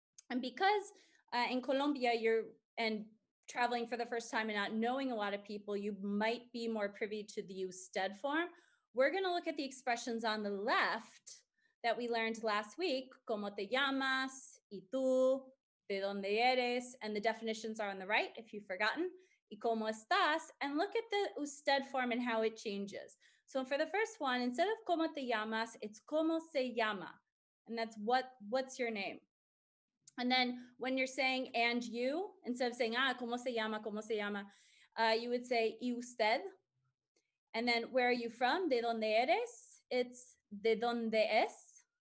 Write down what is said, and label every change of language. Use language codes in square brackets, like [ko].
[en] And because in Colombia, you're traveling for the first time and not knowing a lot of people, you might be more privy to the usted form. We're going to look at the expressions on the left that we learned last week, [es] ¿cómo te llamas? ¿Y tú? ¿De dónde eres? [en] And the definitions are on the right, if you've forgotten. [es] ¿Y cómo estás? [en] And look at the usted form and how it changes. So for the first one, instead of [es] ¿cómo te llamas?, [en] it's [es] ¿cómo se llama? [en] And that's what's your name? And then when you're saying and you, instead of saying, [es] ¿cómo se llama? [en] You would say, [es] ¿y usted? [en] And then where are you from? [es] ¿De dónde eres? [en] It's [es] ¿de dónde es?